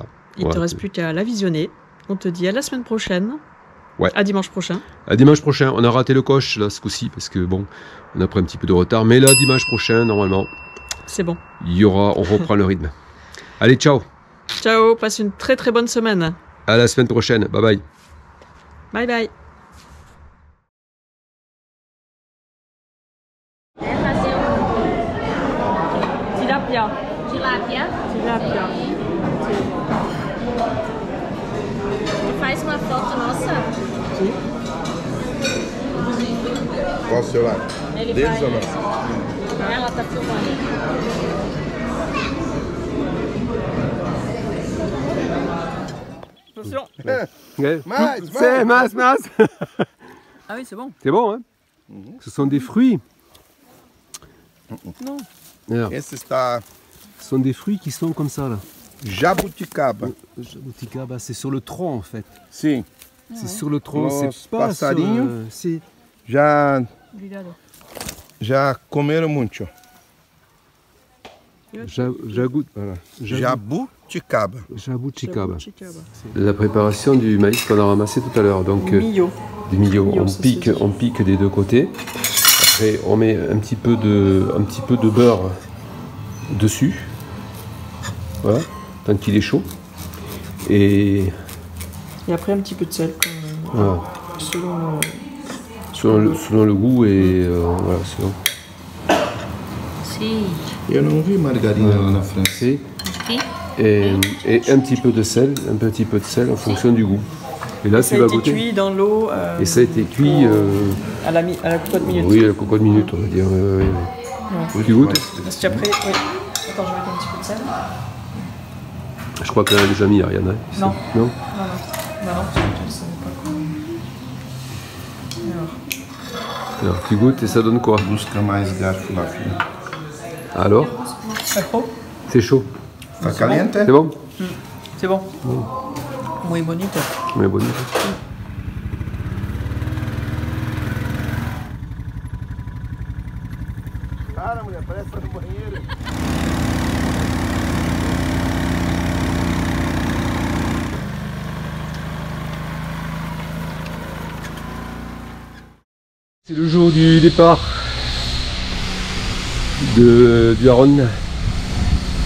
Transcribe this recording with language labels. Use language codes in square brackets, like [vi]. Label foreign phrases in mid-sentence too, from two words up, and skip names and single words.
[fr] Il ne te reste plus qu'à la visionner. On te dit à la semaine prochaine. Ouais. À dimanche prochain. À dimanche prochain. On a raté le coche là ce coup-ci parce que bon, on a pris un petit peu de retard. Mais là, dimanche prochain, normalement, c'est bon. On reprend le rythme. Allez, ciao. Ciao, passe une très très bonne semaine. À la semaine prochaine. [en] Bye bye. Bye bye. Tilapia. [fr] Tilapia. [pt] Tu faz uma foto nossa? Sim. Qual o celular? Ele Deles vai... ou não? Ela tá filmando. [fr] Attention. C'est mince. Ah oui, c'est bon. C'est bon, hein? Ce sont des fruits. Non. Alors, [pt] Esse está [fr] ce sont des fruits qui sont comme ça là. jabuticaba. Jabuticaba, c'est sur le tronc en fait. [pt] Sim. [fr] C'est sur le tronc, [pt] Los [fr] c'est pas sur, [pt] passarinhos. [fr] c'est [pt] Já Obrigado. comeram muito. [fr] voilà. Jabuticaba. Jabuticaba. Chicaba. La préparation du maïs qu'on a ramassé tout à l'heure. Donc Millo. du milieu, Millo, on pique des deux côtés. Après on met un petit peu de beurre dessus. Voilà, tant qu'il est chaud. Et après un petit peu de sel. voilà. Selon Selon le goût et voilà, selon. [pt] Sim. Eu não vi margarina lá na França. [fr] Et un petit peu de sel, en fonction du goût. Et là, ça tu a vas été goûter. cuit dans l'eau. Et ça a été cuit. À la cocotte minute. Oui, à la cocotte minute, on va dire. Ouais. Tu goûtes? Parce qu'après, oui. Attends, je vais mettre un petit peu de sel. Je crois qu'elle a déjà mis, Ariana. Non. Non. Non, parce que tu ne savais pas quoi. Alors, tu goûtes et ça donne quoi? [pt] Busca mais garfo lá, filho. [fr] Alors? C'est chaud. C'est chaud. [pt] Tá caliente? [fr] C'est bon? C'est bon. [es] Muy bonito. [fr] Mais bon. [pt] Cara, mulher, parece que tá no banheiro. [fr] C'est le jour du départ du Haron.